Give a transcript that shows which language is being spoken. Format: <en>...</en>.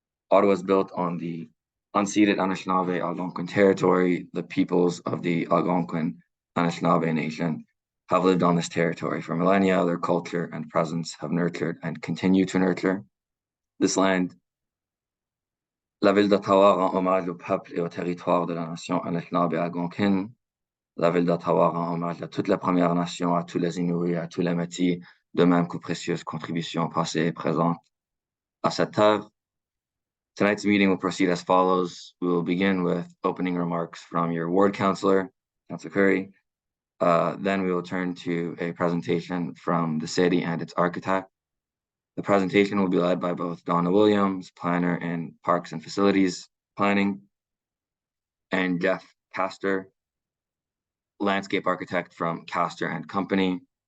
<en>Ottawa is built on the unceded Anishinaabe Algonquin territory. The peoples of the Algonquin Anishinaabe Nation have lived on this territory for millennia. Their culture and presence have nurtured and continue to nurture this land.</en> <fr>La ville d'Ottawa rend hommage au peuple et au territoire de la nation Anishinaabe algonquine. La ville d'Ottawa rend hommage à toute la Première Nation, à tous les Inuits, à tous les Métis, de même qu'aux précieuses contributions passées et présentes à cette terre.</fr> <en>Tonight's meeting will proceed as follows. We will begin with opening remarks from your ward councillor, Councillor Curry. Then we will turn to a presentation from the city and its architect. The presentation will be led by both Donna Williams, planner in Parks and Facilities Planning, and Jeff Castor, landscape architect from Castor and Company.</en>